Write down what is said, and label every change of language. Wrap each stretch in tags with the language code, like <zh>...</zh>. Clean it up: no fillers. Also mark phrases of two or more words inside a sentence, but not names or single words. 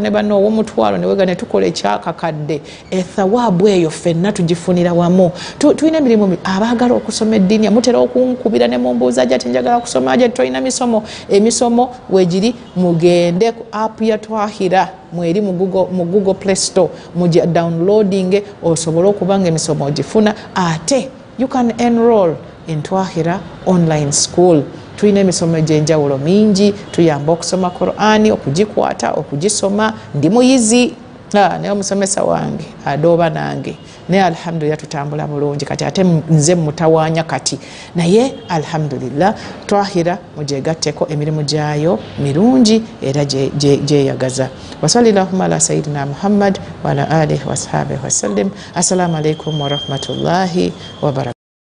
<lg>ne banno ow'omutwalo ne tukola ekyakakadde ethawaabu eyo ffenna tugifunira wamu tulina emirimu abaagala okusoma eddiini mutera okunkubira ne mumbuuza ati njagala kusoma ati tolina emisomo wegiri mugende ku app ya Twahira mweri mu Google Play Store muja downloading osobola okuba nga emisomo ogifuna ate</lg> <en>you can enroll in Twahira online school.</en> <lg>Tulina emisomo egy'enjawulo mingi tuyamba okusoma Qur'ani okugikwata okugisoma ndi muyizi naye omusomesa wange adooba nange naye alhamdulillah tutambula bulungi kati ate nze mutawaanya kati naye alhamdulillah Twahira mujegatteko emirimu gyayo mirungi era gyeyagaza.</lg> <ar>وصلى الله على سيدنا محمد وعلى آله وصحبه وسلم. السلام عليكم ورحمة الله وبركاته.</ar>